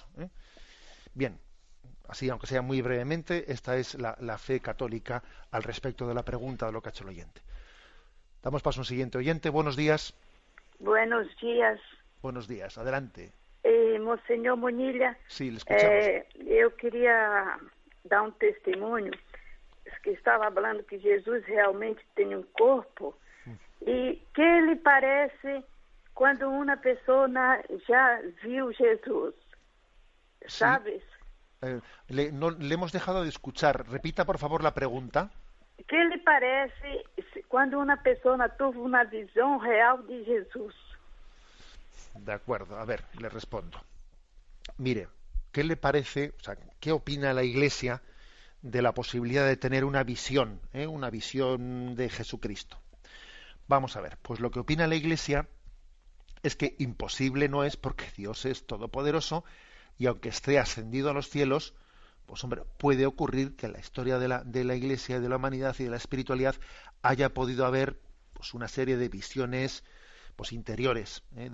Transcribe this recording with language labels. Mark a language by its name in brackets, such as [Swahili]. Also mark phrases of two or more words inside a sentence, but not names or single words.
[Spanish] Bien, así, aunque sea muy brevemente, esta es la fe católica al respecto de la pregunta de lo que ha hecho el oyente. Damos paso a un siguiente oyente. Buenos días. Buenos días. Buenos días, adelante. [Portuguese] Monsenhor Munilha, [Spanish] Sí, le escuchamos. [Portuguese] eu queria dar um testemunho, que estava falando que Jesus realmente tem um corpo, e que lhe parece quando uma pessoa já viu Jesus, [Spanish] ¿sabes? Le hemos dejado de escuchar. Repita, por favor, la pregunta. [Portuguese] Que lhe parece quando uma pessoa teve uma visão real de Jesus? [Spanish] De acuerdo, a ver, le respondo. Mire, ¿qué le parece, o sea, qué opina la Iglesia de la posibilidad de tener una visión de Jesucristo? Vamos a ver, pues lo que opina la Iglesia es que imposible no es, porque Dios es todopoderoso y aunque esté ascendido a los cielos, pues hombre, puede ocurrir que en la historia de la Iglesia, de la humanidad y de la espiritualidad haya podido haber pues una serie de visiones pues interiores, ¿eh?